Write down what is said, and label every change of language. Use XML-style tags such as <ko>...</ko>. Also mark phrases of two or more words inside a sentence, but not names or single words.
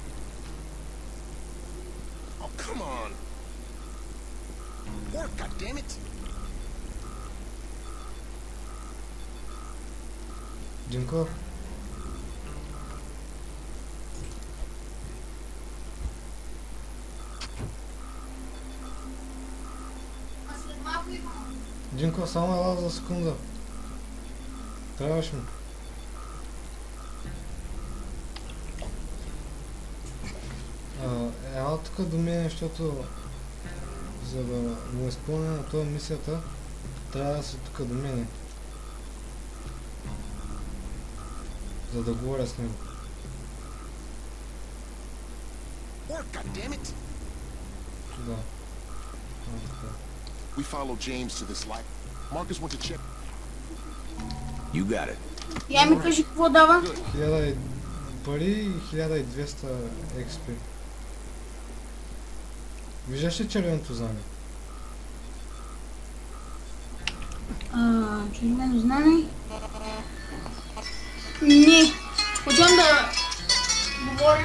<en>Oh, come on! Work, goddammit!</en> <bg>Динко? Динко, само ела за секунда. Трябваш ми. Ела тук до мен, защото за да му изпълня на това мисията, трябва да си тук до мене. За да говоря с него.</bg> <en>Work, goddammit!</en> <bg>Да. Така.</bg> <en>We followed James to this light. Marcus went to check. You got it.</en> <bg>Я ми кажи какво дава. 1000 пари и 1200 XP. Виждаш ли червеното знаме? Червено знаме. Не. Хотям да говоря.</bg>